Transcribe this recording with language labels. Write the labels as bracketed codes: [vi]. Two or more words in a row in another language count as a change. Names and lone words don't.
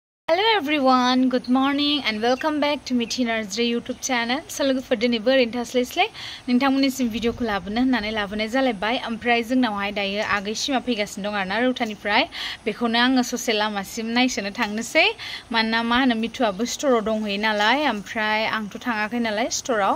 [en] Hello everyone, good morning and welcome back to Mithi Narzary YouTube channel. [brx] So lwgwfwr दिनैबो ओरैनो नोंथांमोननिसिम भिडिअखौ लाबोनो होननानै लाबोनाय जालायबाय। ओमफ्राय जोंनावहाय दायो आगैसिमा फैगासिनो दं आरोना रौतानिफ्राय। बेखौनो आङो ससे लामासिम नायसोनो थांनोसै। मानोना मा होनो मिथुआबो स्टोराव दंहैयो नालाय, ओमफ्राय आंथ' थाङाखै नालाय स्टोराव।